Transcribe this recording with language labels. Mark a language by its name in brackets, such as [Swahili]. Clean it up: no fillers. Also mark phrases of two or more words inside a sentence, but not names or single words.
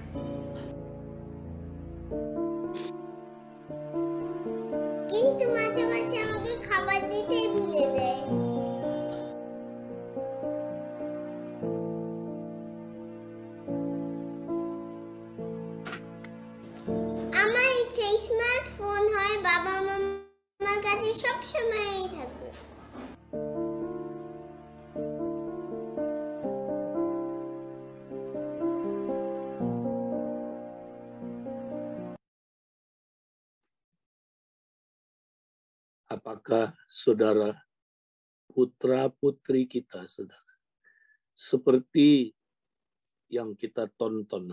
[Bangla] কিন্তু মাঝে মাঝে আমাকে খাবার দিতেই ভুলে দেয়। আমার ইচ্ছে স্মার্টফোন হয় বাবা মামার কাছে সবসময়ই থাকবে। [Indonesian] Apakah saudara putra-putri kita, saudara, seperti yang kita tonton